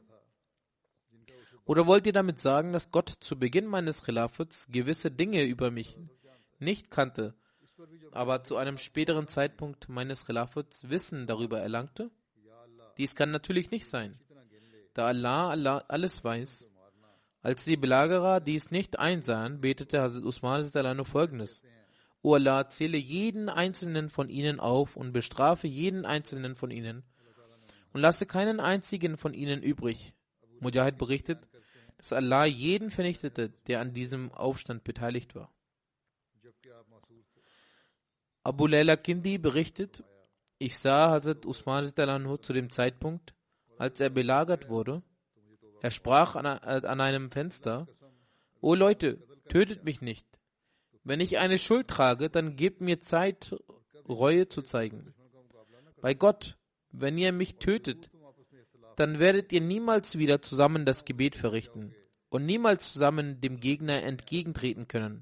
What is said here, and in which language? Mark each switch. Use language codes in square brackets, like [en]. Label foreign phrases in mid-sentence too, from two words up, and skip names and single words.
[de] Oder wollt ihr damit sagen, dass Gott zu Beginn meines Khilafats gewisse Dinge über mich nicht kannte, aber zu einem späteren Zeitpunkt meines Khilafats Wissen darüber erlangte? Dies kann natürlich nicht sein, da Allah alles weiß. Als die Belagerer dies nicht einsahen, betete Hazrat Usman [ar] رضي الله عنه [de] folgendes: O Allah, zähle jeden einzelnen von ihnen auf und bestrafe jeden einzelnen von ihnen und lasse keinen einzigen von ihnen übrig. Mujahid berichtet, dass Allah jeden vernichtete, der an diesem Aufstand beteiligt war. Abu Layla Kindi berichtet: Ich sah Hazrat Usman [ar] رضي الله عنه [de] zu dem Zeitpunkt, als er belagert wurde. Er sprach an einem Fenster: O Leute, tötet mich nicht. Wenn ich eine Schuld trage, dann gebt mir Zeit, Reue zu zeigen. Bei Gott, wenn ihr mich tötet, dann werdet ihr niemals wieder zusammen das Gebet verrichten und niemals zusammen dem Gegner entgegentreten können.